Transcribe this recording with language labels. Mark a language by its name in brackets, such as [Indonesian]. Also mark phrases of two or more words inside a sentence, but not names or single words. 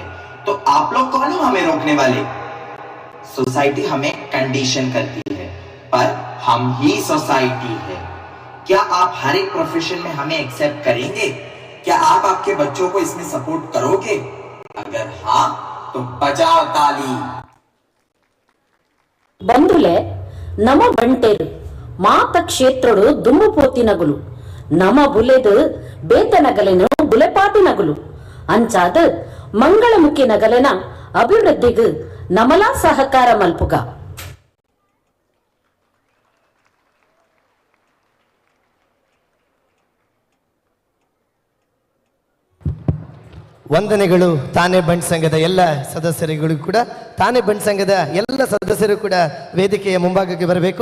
[Hindi] तो आप लोग कौन हो हमें रोकने वाले? सोसाइटी हमें कंडीशन करती है, पर हम ही सोसाइटी है। क्या आप हर एक प्रोफेशन में हमें एक्सेप्ट करेंगे? क्या आप आपके बच्चों को इसमें सपोर्ट करोगे? अगर हाँ तो बजाओ ताली। [Tulu] ಬಂಧುಲೆ ನಮ ಬಂಟೇರು ಮಾತ ಕ್ಷೇತ್ರಡು ದುಮ್ಮು ಪೋತಿನಗುಲು ನಮ ಬುಲೆದು ಬೇತನಗಲೆನು ಬುಲೆಪಾಟಿನಗುಲು ಅಂಚಾದ ಮಂಗಳಮುಖಿ ನಗಲೆನ ಅಭಿವೃದ್ಧಿಗೆ ನಮಲಾ ಸಹಕಾರ ಮಲ್ಪುಗ. [Kannada] ವಂದನೆಗಳು ತಾನೇ ಬಂಡ್ ಸಂಘದ ಎಲ್ಲ ಸದಸ್ಯರಿಗೂ ಕೂಡ, ತಾನೇ ಬಂಡ್ ಸಂಘದ ಎಲ್ಲ ಸದಸ್ಯರು ಕೂಡ ವೇದಿಕೆಯ ಮುಂಭಾಗಕ್ಕೆ ಬರಬೇಕು.